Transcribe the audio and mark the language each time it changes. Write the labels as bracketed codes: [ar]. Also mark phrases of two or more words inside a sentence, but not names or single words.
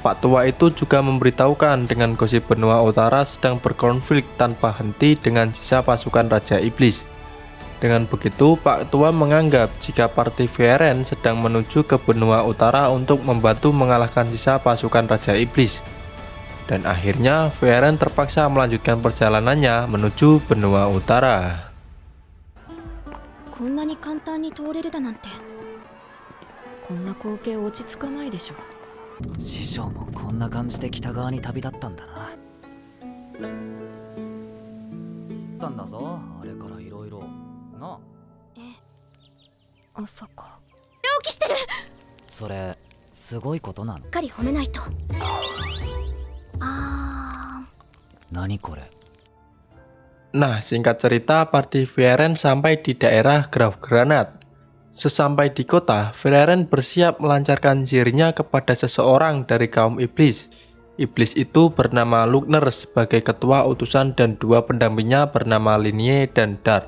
[id] Pak tua itu juga memberitahukan dengan gosip benua utara sedang berkonflik tanpa henti dengan sisa pasukan Raja Iblis. Dengan begitu, Pak tua menganggap jika partai Frieren sedang menuju ke benua utara untuk membantu mengalahkan sisa pasukan Raja Iblis. Dan akhirnya Frieren terpaksa melanjutkan perjalanannya menuju benua utara. [ja] こんなに簡単に通れるだなんて、こんな光景落ち着かないでしょ。師匠もこんな感じで北側に旅立ったんだな。たんだぞ、あれからいろいろな。朝か。病気してる。それすごいことなの？しっかり褒めないと。何これ？ [id] Nah, singkat cerita, partai Frieren sampai di daerah Grafgranat. Sesampai di kota, Frieren bersiap melancarkan sihirnya kepada seseorang dari kaum iblis. Iblis itu bernama Lugner sebagai ketua utusan dan dua pendampingnya bernama Linie dan Dart.